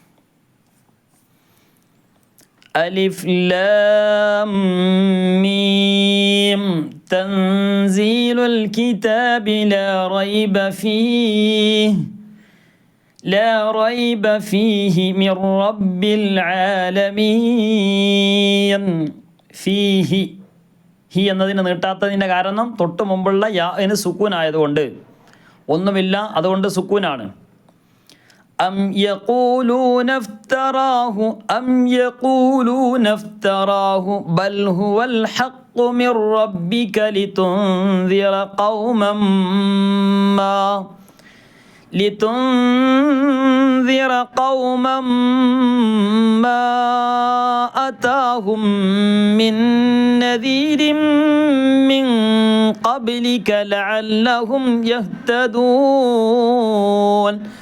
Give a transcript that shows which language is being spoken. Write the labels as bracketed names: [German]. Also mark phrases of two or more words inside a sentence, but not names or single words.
[Arabic] الم تنزيل الكتاب لا ريب فيه لا ريب فيه من رب العالمين. [Malayalam] ഫീഹി, ഹി എന്നതിന് നീട്ടാത്തതിൻ്റെ കാരണം തൊട്ട് മുമ്പുള്ള യാന് സുക്കൂൻ ആയതുകൊണ്ട്, ഒന്നുമില്ല, അതുകൊണ്ട് സുക്കൂനാണ്. [Arabic] أم يقولون افتراه أم يقولون افتراه بل هو الحق من ربك لتنذر قوما ما أتاهم من نذير من قبلك لعلهم يهتدون.